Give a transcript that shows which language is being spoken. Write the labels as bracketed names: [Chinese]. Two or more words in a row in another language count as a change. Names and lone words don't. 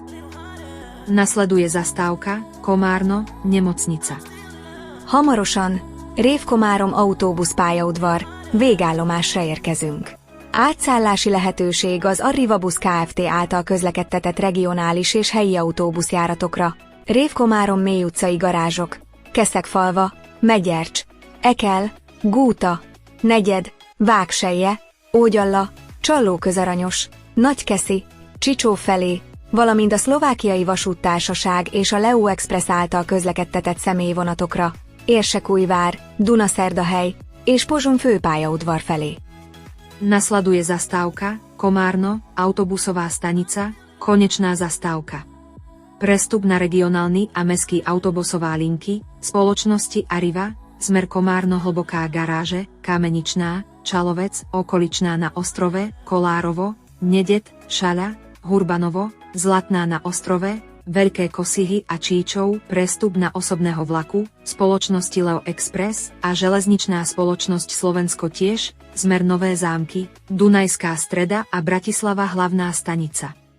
[Slovak] Nasleduje zastávka Komárno nemocnica. [Hungarian] Hamarosan Rév-Komárom autóbuszpályaudvar végállomásra érkezünk. Átszállási lehetőség az Arrivabusz Kft. Által közlekedtetett regionális és helyi autóbuszjáratokra, Rév-Komárom mély utcai garázsok, Keszegfalva, Megyercs, Ekel, Gúta, Negyed, Vágselye, Ógyalla, Csallóközaranyos, Nagykeszi, Csicsó felé, valamint a Szlovákiai Vasúttársaság és a Leo Express által közlekedtetett személyvonatokra, Érsekújvár, Dunaszerdahely és Pozsony főpályaudvar felé. [Slovak] Nasleduje zastávka Komárno autobusová stanica, konečná zastávka. Prestup na regionálny a mestský autobusová linky spoločnosti Arriva, smer Komárno hlboká garáže, Kameničná, Čalovec, Okoličná na Ostrove, Kolárovo, Nedet, Šaľa, Hurbanovo, Zlatná na Ostrove, Veľké Kosihy a Číčov, prestup na osobného vlaku, spoločnosti Leo Express a železničná spoločnosť Slovensko tiež, smer Nové Zámky, Dunajská Streda a Bratislava hlavná stanica.